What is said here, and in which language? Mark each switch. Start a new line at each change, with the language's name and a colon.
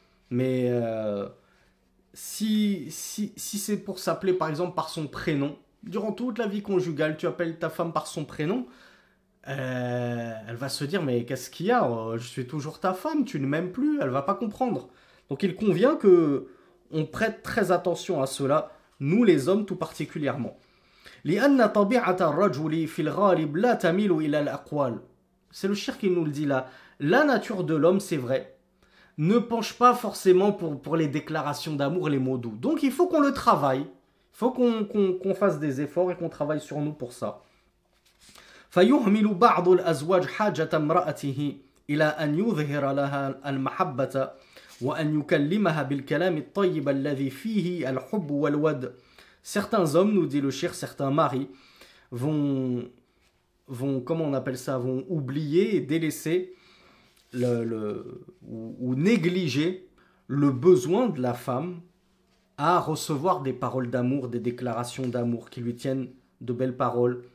French: Mais si c'est pour s'appeler, par exemple, par son prénom, durant toute la vie conjugale, tu appelles ta femme par son prénom, elle va se dire mais qu'est-ce qu'il y a, je suis toujours ta femme, tu ne m'aimes plus, elle va pas comprendre. Donc il convient que on prête très attention à cela nous les hommes tout particulièrement.
Arabic: لأن طبيعة الرجل في الغالب لا تميل إلى الأقوال.
French: C'est le shir qui nous le dit là. La nature de l'homme, c'est vrai, ne penche pas forcément pour les déclarations d'amour, les mots doux. Donc il faut qu'on le travaille, il faut qu'on fasse des efforts et qu'on travaille sur nous pour ça.
Arabic: فيهمل بعض الأزواج حاجة امرأته إلى أن يظهر لها المحبة وأن يكلمها بالكلام الطيب الذي فيه الحب والود.
French: Certains hommes, nous dit le shir, certains maris, vont, comment on appelle ça, vont oublier et délaisser ou négliger le besoin de la femme à recevoir des paroles d'amour, des déclarations d'amour qui lui tiennent de belles paroles.